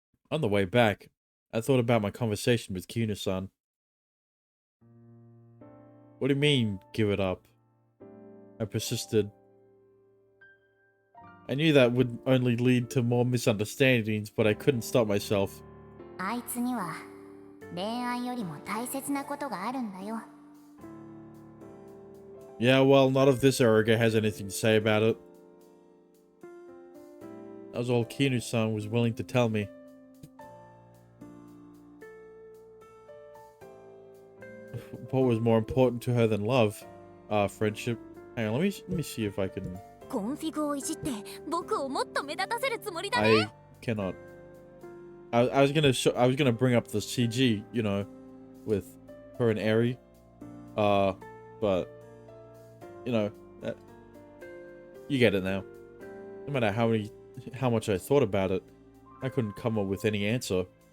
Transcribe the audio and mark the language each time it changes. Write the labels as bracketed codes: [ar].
[en] On the way back, I thought about my conversation with Kinu-san. What do you mean, give it up? I persisted. I knew that would only lead to more misunderstandings, but I couldn't stop myself. [ja] あいつには恋愛よりも大切なことがあるんだよ。 [en] Yeah, well, none of this arrogant has anything to say about it. That was all Kinu-san was willing to tell me. what was more important to her than love? Friendship. Hang on, let me see if I can. [ja] コンフィグをいじって僕をもっと目立たせるつもりだ [en] I [ja] ね。 [en] cannot. I was gonna bring up the CG, you know, with her and Eri. But you know, you get it now. No matter how much I thought about it, I couldn't come up with any answers.